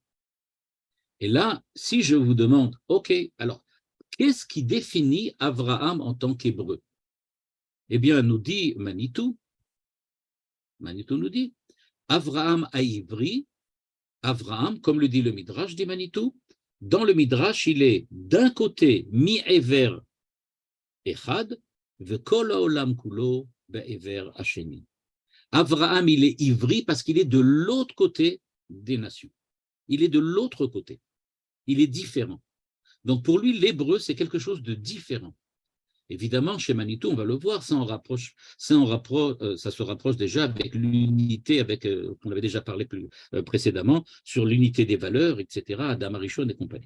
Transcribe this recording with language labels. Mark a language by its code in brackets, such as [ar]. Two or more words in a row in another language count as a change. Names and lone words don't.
[fr] Et là, si je vous demande, OK, alors, qu'est-ce qui définit Avraham en tant qu'hébreu? Eh bien, nous dit Manitou nous dit, Avraham à Ivri, Avraham, comme le dit le Midrash, dit Manitou, dans le Midrash, il est d'un côté [he] מעבר אחד וכל העולם כולו בעבר השני. [fr] Avraham, il est ivri parce qu'il est de l'autre côté des nations. Il est de l'autre côté. Il est différent. Donc pour lui, l'hébreu, c'est quelque chose de différent. Évidemment, chez Manitou, on va le voir, ça se rapproche déjà avec l'unité, avec on avait déjà parlé précédemment, sur l'unité des valeurs, etc., Adam Arishon et compagnie.